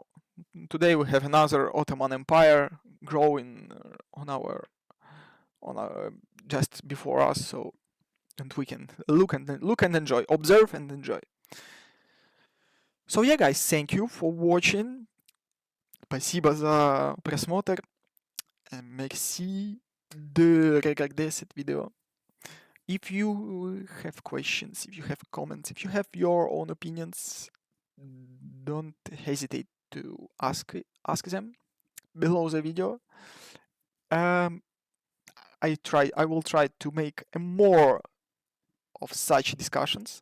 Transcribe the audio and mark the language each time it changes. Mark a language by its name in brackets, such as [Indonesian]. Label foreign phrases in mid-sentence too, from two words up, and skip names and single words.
[English] Today we have another Ottoman Empire growing on our just before us. So, and we can look and enjoy, observe and enjoy. So yeah, guys, thank you for watching. [Russian] Спасибо за просмотр. [French] Merci de regarder cette vidéo. [English] If you have questions, if you have comments, if you have your own opinions, don't hesitate to ask them below the video. I will try to make more of such discussions.